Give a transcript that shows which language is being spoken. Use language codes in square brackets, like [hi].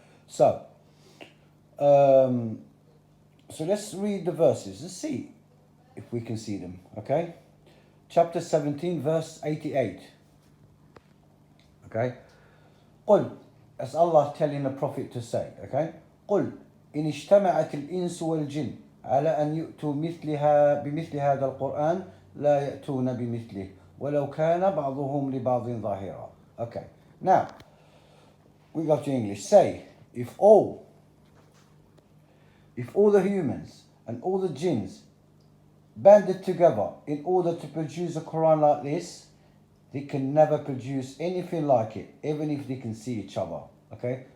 [en] So let's read the verses. Let's see if we can see them, okay? Chapter 17, verse 88. Okay? قل, as Allah telling the Prophet to say, okay? [ar] قل إن اجتمعت الإنس والجن على أن يؤتوا بمثل هذا القرآن لا يأتون بمثله ولو كان بعضهم لبعض ظاهرا. [en] Okay. Now, we go to English. Say, if all the humans and all the jinns banded together in order to produce a Quran like this, they can never produce anything like it, even if they can see each other. Okay?